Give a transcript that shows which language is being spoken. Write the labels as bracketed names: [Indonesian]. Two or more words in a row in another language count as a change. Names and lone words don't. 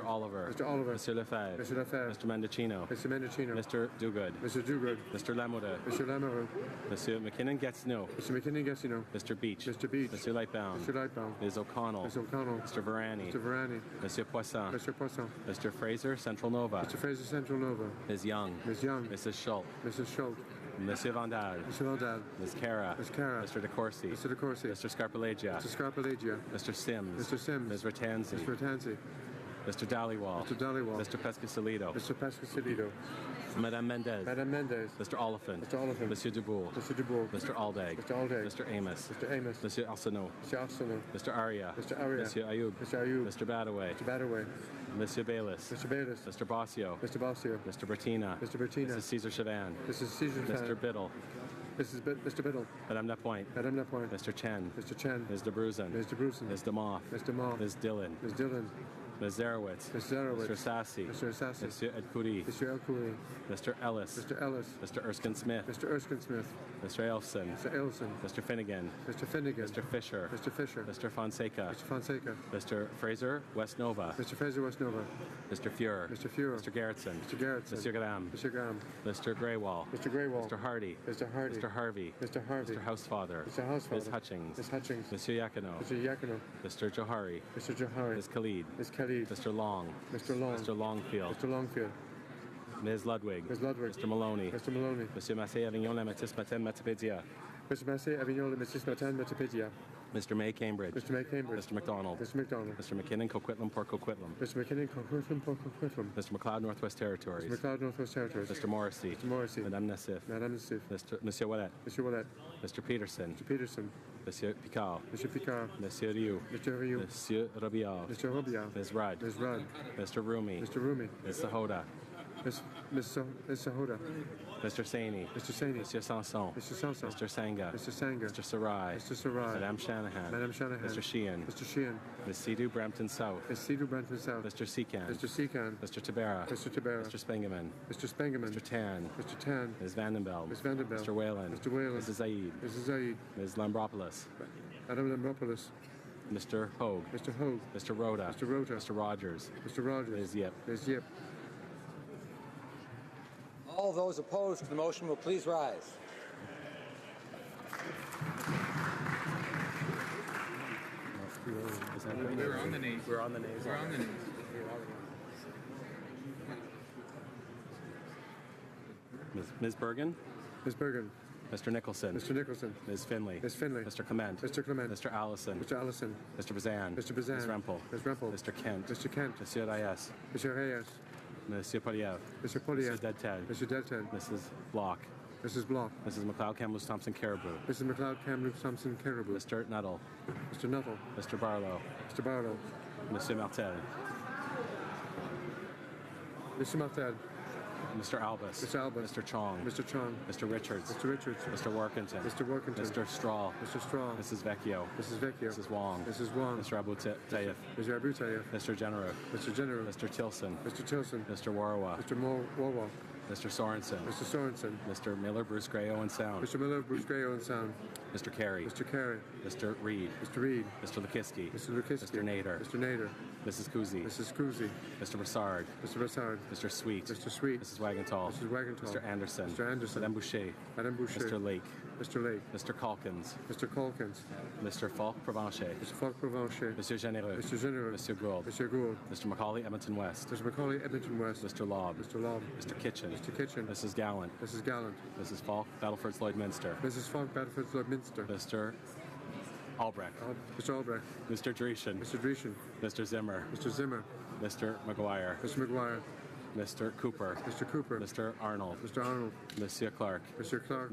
[English] Mr. Oliver. Mr. Oliver. Monsieur Lefebvre. Mr. Lefebvre. Mr. Mendocino. Mr. Mendocino. Mr. Duguid. Mr. Duguid. Mr. Lamoureux. Mr. Lamoureux. Monsieur McKinnon-Gatineau. Mr. McKinnon-Gatineau. Mr. Beach. Mr. Beach. Monsieur Lightbound. Mr. Lightbound. Ms. O'Connell. Ms. O'Connell. Mr. Varani. Mr. Varani. Monsieur Poisson. Mr. Poisson. Mr. Fraser, Central Nova. Mr. Fraser, Central Nova. Ms. Young. Ms. Young. Mrs. Schultz. Mrs. Schultz. Monsieur Vandal. Mr. Vandal. Ms. Cara. Ms. Cara. Mr. DeCourcy. Mr. DeCourcy. Mr. Scarpalagia. Mr. Scarpalagia. Mr. Sims. Mr. Sims. Ms. Ratanzi. Mr. Ratanzi. Mr. Dhaliwal. Mr. Dhaliwal. Mr. Pescasolido. Mr. Pescasolido. Madame Mendez. Madame Mendez. Mr. Oliphant. Mr. Oliphant. Monsieur Dubourg. Mr. Dubourg. Mr. Aldag. Mr. Aldag. Mr. Amos. Mr. Amos. Monsieur Arsenault. Mr. Arsenault. Mr. Aria. Mr. Aria. Monsieur Ayoub. Mr. Ayoub. Mr. Badaway. Mr. Badaway. Monsieur Bayless. Mr. Bayless. Mr. Bossio. Mr. Bossio. Mr. Bertina. Mr. Bertina. Mrs. Caesar Chavan. Mrs. Caesar Mr. Biddle. Mr. Biddle. Madame Lapointe. Madame Lapointe. Mr. Chen. Mr. Chen. Ms. de Bruzen. Ms. de Bruzen. Ms. DeMoff. Ms. DeMoff. Ms. Dillon. Ms. Dillon. Ms. Zarowitz. Ms. Zarowitz. Mr. Sassy. Mr. Sassy. Monsieur Edcouri. Mr. Elcouri. Mr. Ellis. Mr. Ellis. Mr. Erskine Smith. Mr. Erskine Smith. Mr. Elson. Mr. Elson. Mr. Finnegan. Mr. Finnegan. Mr. Fisher. Mr. Fisher. Mr. Fonseca. Mr. Fonseca. Mr. Fraser West Nova. Mr. Fraser West Nova. Mr. Fuhrer. Mr. Fuhrer. Mr. Gerritsen. Mr. Gerritsen. Mr. Graham. Mr. Graham. Mr. Greywall. Mr. Greywall. Mr. Hardy. Mr. Hardy. Mr. Harvey. Mr. Harvey. Mr. Housefather. Mr. Housefather. Ms. Hutchings. Ms. Hutchings. Monsieur Yakino. Mr. Yakino. Mr. Johari. Mr. Johari. Ms. Khalid. Ms. Khalid. Mr. Long. Mr. Long. Mr. Longfield. Mr. Longfield. Ms. Ludwig. Ms. Ludwig. Mr. Maloney. Mr. Maloney. Monsieur Massé Avignon, La Métis Matin, Matipédia. Mr. Massé, Avignon, Le Métis Matin, Matipédia. Mr. May Cambridge. Mr. May Cambridge. Mr. McDonald. Mr. McDonald. Mr. McKinnon Coquitlam Port Coquitlam. Mr. McKinnon Coquitlam Port Coquitlam. Mr. McLeod Northwest Territories. Mr. McLeod Northwest Territories. Mr. Morrissey. Mr. Morrissey. Madame Nassif. Madame Nassif. Monsieur Ouellet. Mr. Ouellet. Mr. Peterson. Mr. Peterson. Monsieur Picard. Mr. Picard. Monsieur Rioux. Mr. Rioux. Monsieur Robillard. Mr. Robillard. Ms. Rudd. Ms. Rudd. Mr. Rumi. Mr. Rumi. Ms. Sahoda. Ms. Sahoda. Mr. Saini. Mr. Saini. Monsieur Sanson. Mr. Sanson. Mr. Sanga. Mr. Sanga. Mr. Sarai. Mr. Sarai. Madame Shanahan. Madame Shanahan. Mr. Sheehan. Mr. Sheehan. Ms. Sidhu Brampton South. Ms. Sidhu Brampton South. Mr. Secan. Mr. Secan. Mr. Tabera. Mr. Tabera. Mr. Spengeman. Mr. Spengeman. Mr. Tan. Mr. Tan. Ms. Vandenbeld. Ms. Vandenbeld. Mr. Whalen. Mr. Whalen. Mrs. Zaid. Mrs. Zaid. Ms. Lambropoulos. Madame Lambropoulos. Mr. Hogue. Mr. Hogue. Mr. Rhoda. Mr. Rhoda. Mr. Rogers. Mr. Rogers. Ms. Yip. Ms. Yip. All those opposed to the motion will please rise. We're on the nays. We're on the nays. We're on the nays. Ms. Bergen. Ms. Bergen. Mr. Nicholson. Mr. Nicholson. Ms. Finley. Ms. Finley. Mr. Clement. Mr. Clement. Mr. Allison. Mr. Allison. Mr. Bazan. Mr. Bazan. Ms. Rempel. Ms. Rempel. Mr. Kent. Mr. Kent. Monsieur Reyes. Mr. Reyes. Monsieur Poliev. Mr. Poliev. Mrs. Deadted. Mr. Deadted. Mrs. Block. Mrs. Block. Mrs. McLeod Kamloops Thompson Caribou. Mrs. McLeod Kamloops Thompson Caribou. Mr. Nuttall. Mr. Nuttall. Mr. Barlow. Mr. Barlow. Monsieur Martel. Mr. Martel. Mr. Albus. Mr. Albus. Mr. Chong. Mr. Chong. Mr. Richards. Mr. Richards. Mr. Workington. Mr. Workington. Mr. Straw. Mr. Straw. Mrs. Vecchio. Mrs. Vecchio. Mrs. Wong. Mrs. Wong. Mr. Abu Tayyaf. Mr. Abu Tayyaf. Mr. General. Mr. General. Mr. Tilson. Mr. Tilson. Mr. Warwa. Mr. Wawa. Mr. Sorensen. Mr. Sorensen. Mr. Miller, Bruce Gray, Owen Sound. Mr. Miller, Bruce Gray, Owen Sound. Mr. Carey. Mr. Carey. Mr. Reed. Mr. Reed. Mr. Lukiski. Mr. Lukiski. Mr. Nader. Mr. Nader. Mrs. Kuzi. Mrs. Kuzi. Mr. Broussard. Mr. Broussard. Mr. Sweet. Mr. Sweet. Mrs. Wagenthal. Mrs. Wagenthal. Mr. Anderson. Mr. Anderson. Madame Boucher. Madame Boucher. Mr. Lake. Mr. Lake. Mr. Calkins. Mr. Calkins. Mr. Falk Provencher. Mr. Falk Provencher. Monsieur Généreux. Mr. Généreux. Monsieur Gould. Monsieur Gould. Mr. Macaulay, Edmonton West. Mr. Macaulay, Edmonton West. Mr. Lobb. Mr. Lobb. Mr. Kitchen. Mr. Kitchen. Mrs. Gallant. Mrs. Gallant. Mrs. Falk, Battleford's Lloydminster. Mrs. Falk, Battleford's Lloydminster. Mr. Albrecht. Mr. Albrecht. Mr. Dreeshen. Mr. Dreeshen. Mr. Zimmer. Mr. Zimmer. Mr. McGuire. Mr. McGuire. Mr. Cooper. Mr. Cooper. Mr. Arnold. Mr. Arnold. Monsieur Clark. Mr. Clark.